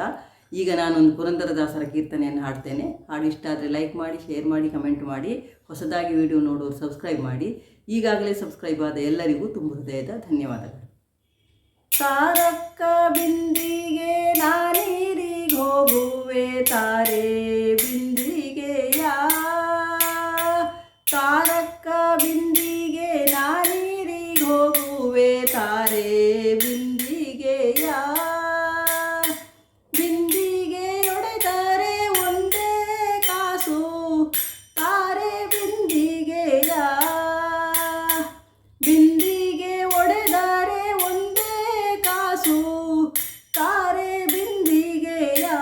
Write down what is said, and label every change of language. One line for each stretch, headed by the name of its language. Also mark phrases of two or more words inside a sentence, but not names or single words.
Kannada: ಈಗ ನಾನೊಂದು ಪುರಂದರದಾಸರ ಕೀರ್ತನೆಯನ್ನು ಹಾಡ್ತೇನೆ. ಹಾಡು ಇಷ್ಟ ಆದರೆ ಲೈಕ್ ಮಾಡಿ, ಶೇರ್ ಮಾಡಿ, ಕಮೆಂಟ್ ಮಾಡಿ. ಹೊಸದಾಗಿ ವಿಡಿಯೋ ನೋಡೋರು ಸಬ್ಸ್ಕ್ರೈಬ್ ಮಾಡಿ. ಈಗಾಗಲೇ ಸಬ್ಸ್ಕ್ರೈಬ್ ಆದ ಎಲ್ಲರಿಗೂ ತುಂಬ ಹೃದಯದ ಧನ್ಯವಾದಗಳು. ತಾರಕ್ಕ ಬಿಂದಿಗೆ ನಾನೀರಿಗೆ ಹೋಗುವೆ ತಾರೆ ಬಿಂದಿಗೆಯ, ತಾರಕ್ಕ ಬಿಂದಿಗೆ ನಾನೀರಿಗೆ ಹೋಗುವೆ ತಾರೆ ಬಿಂದಿಗೆಯ, ಬಿಂದಿಗೆಯೊಡೆದರೆ ಒಂದೇ ಕಾಸು ತಾರೆ ಬಿಂದಿಗೆಯ, ಬಿಂದಿಗೆ ಒಡೆದರೆ ಒಂದೇ ಕಾಸು ತಾರೆ ಬಿಂದಿಗೆಯ,